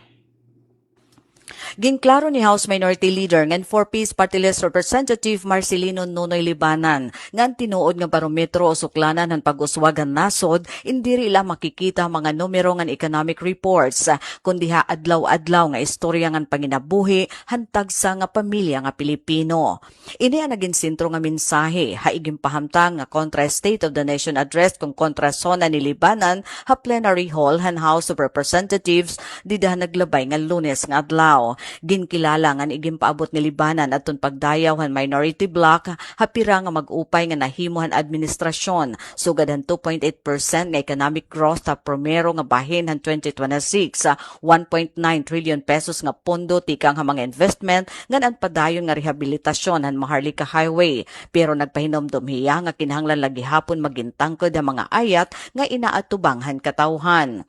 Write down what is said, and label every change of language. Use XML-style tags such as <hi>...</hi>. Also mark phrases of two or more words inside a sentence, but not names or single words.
<war>Ginklaro ni House Minority Leader ngan 4-piece Party List Representative Marcelino Nonoy Libanan ngan tinuod nga barometro o suklanan han pag-uswagan nasod indiri ila makikita mga numero ngan</war> <en>economic reports</en> <war>kundi ha adlaw-adlaw nga istorya ngan panginabuhi hantag sa nga pamilya nga Pilipino. Ini ang naging sentro nga mensahe haigim pahamtang nga kontra</war> <en>State of the Nation Address</en> <war>kung kontra sona ni Libanan ha</war> <en>plenary hall</en> <war>han House of Representatives dida naglabay nga Lunes nga adlaw. Ginkilala nga igim paabot ni Libanan aton pagdayaw han</war> <en>minority bloc</en> <war>hapira nga mag-upay nga nahimuhan administrasyon sugad han 2.8% nga</war> <en>economic growth</en> <war>sa promero nga bahin han 2026 1.9 trillion pesos nga pondo tikang ha mga investment ngan ang padayon nga rehabilitasyon han Maharlika Highway pero nagpahinomdom hiya nga kinahanglan lagi hapon magintangkod ang mga ayat nga inaatubang han katawhan.</war>